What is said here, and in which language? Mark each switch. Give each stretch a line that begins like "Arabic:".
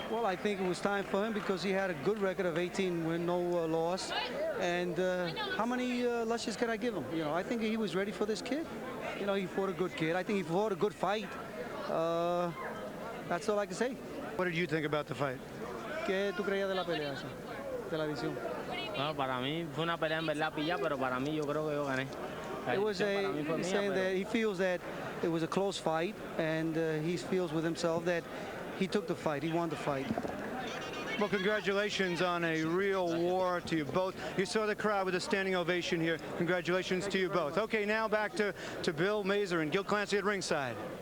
English: Well, I think it was time for him because he had a good record of 18 win, no loss. And how many lushes can I give him? You know, I think he was ready for this kid. You know, he fought a good kid. I think he fought a good fight. That's all I can say. What did you think about the fight?
Spanish: ¿Qué tú creías de la pelea, de la visión? Bueno, para mí fue una pelea en verdad pilla, pero para mí yo creo que yo gané.
English: He's saying that he feels that it was a close fight, and he feels with himself that he took the fight, he won the fight. Well, congratulations on a real war to you both. You saw the crowd with a standing ovation here. Congratulations to you both. Okay, now back to Bill Mazer and Gil Clancy at ringside.